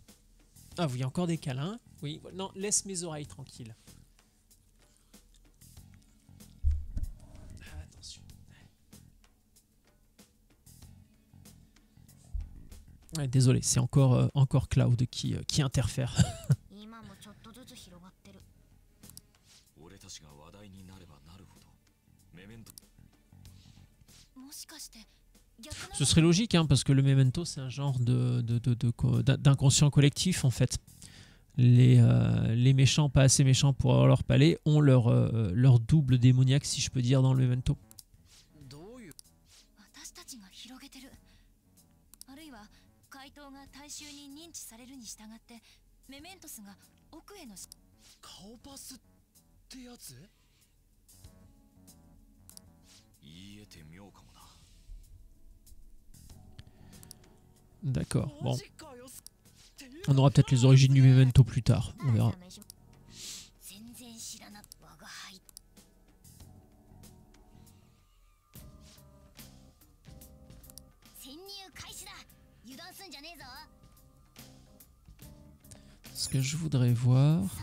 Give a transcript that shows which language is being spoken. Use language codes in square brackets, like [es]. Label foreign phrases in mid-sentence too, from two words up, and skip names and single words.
[fr] Ah oui, encore des câlins. Oui, non, laisse mes oreilles tranquilles. Ah, attention. Ouais, désolé, c'est encore Cloud qui interfère. [ja] 今もちょっとずつ広がってる。俺たちが話題になればなるほどメメント。もしかして [fr] Ce serait logique, hein, parce que le memento, c'est un genre d'inconscient collectif, en fait. Les méchants, pas assez méchants pour avoir leur palais, ont leur double démoniaque, si je peux dire, dans le memento. [ja] 私たちが広げてる。あるいは怪盗が大衆に認知されるに従ってメメントスが奥への顔パスってやつ？言えて妙かもな。 [fr] D'accord, bon. On aura peut-être les origines du memento plus tard, on verra. Ce que je voudrais voir...